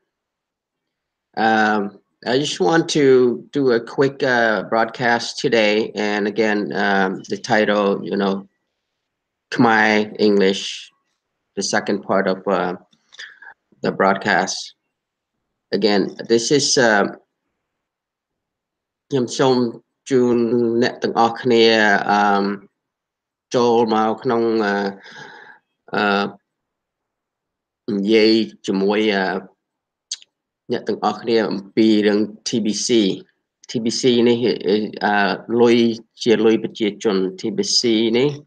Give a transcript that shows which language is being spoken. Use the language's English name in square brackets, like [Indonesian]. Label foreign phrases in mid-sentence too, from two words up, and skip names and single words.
[English] I just want to do a quick broadcast today. And again, the title, Khmer English, the second part of the broadcast. Again, this is [Khmer] ខ្ញុំសូមជូនអ្នកទាំងអស់គ្នាចូលមកក្នុងនិយាយជាមួយអ្នកទាំងអស់គ្នាអំពីរឿង TBC TBC នេះលុយជាលុយប្រជាជន TBC នេះ